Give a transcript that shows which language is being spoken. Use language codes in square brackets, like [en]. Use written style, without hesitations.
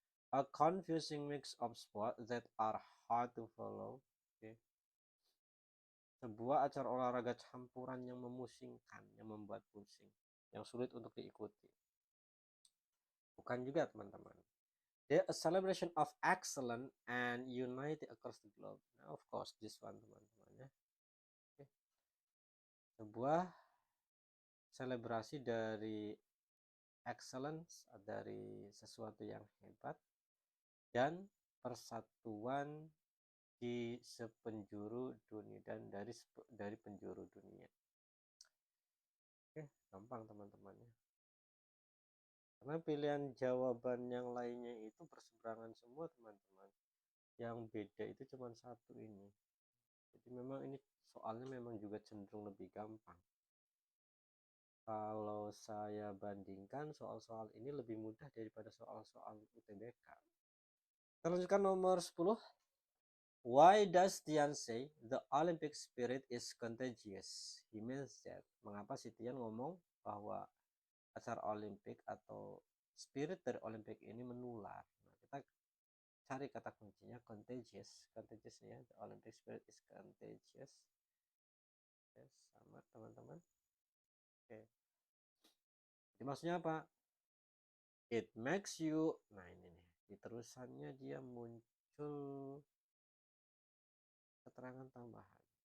[en] A confusing mix of sport that are hard to follow. Okay. [id] Sebuah acara olahraga campuran yang memusingkan, yang membuat pusing, yang sulit untuk diikuti. Bukan juga teman-teman. [en] A celebration of excellence and unity across the globe. Nah, of course this one [id] teman-teman ya. [en] Okay. [id] Sebuah selebrasi dari excellence, dari sesuatu yang hebat dan persatuan di sepenjuru dunia dan dari penjuru dunia. Oke, gampang teman-temannya. Karena pilihan jawaban yang lainnya itu berseberangan semua teman-teman. Yang beda itu cuma satu ini. Jadi memang ini soalnya memang juga cenderung lebih gampang. Kalau saya bandingkan soal-soal ini lebih mudah daripada soal-soal UTBK. Kita lanjutkan nomor 10. [en] Why does Tian say the Olympic spirit is contagious? He means that. [id] Mengapa si Tian ngomong bahwa acara Olimpik atau spirit dari Olimpik ini menular? Nah, kita cari kata kuncinya contagious. Contagious ya. [en] The Olympic spirit is contagious. [id] Oke, sama teman-teman. Oke. Jadi maksudnya apa? [en] It makes you. [id] Nah ini nih. Di terusannya dia muncul keterangan tambahan.